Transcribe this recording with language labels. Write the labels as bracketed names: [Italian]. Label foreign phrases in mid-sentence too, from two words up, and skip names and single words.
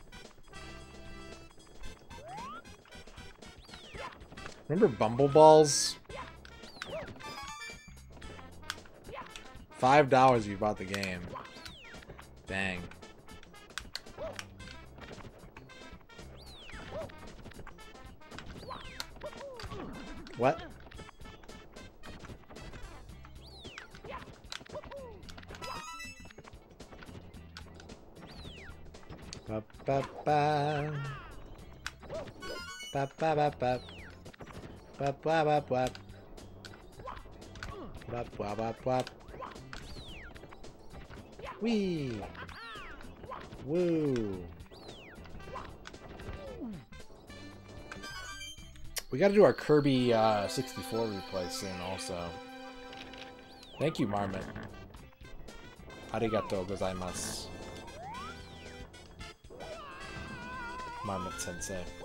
[English] Remember Bumble Balls? $5 if you bought the game. Dang. What? Ba ba ba. Ba ba ba ba. Ba ba ba ba. Ba ba ba ba. Wee. Woo. We gotta do our Kirby 64 replay soon also. Thank you, Marmot. [Japanese] ありがとうございます. [English] Marmot sensei.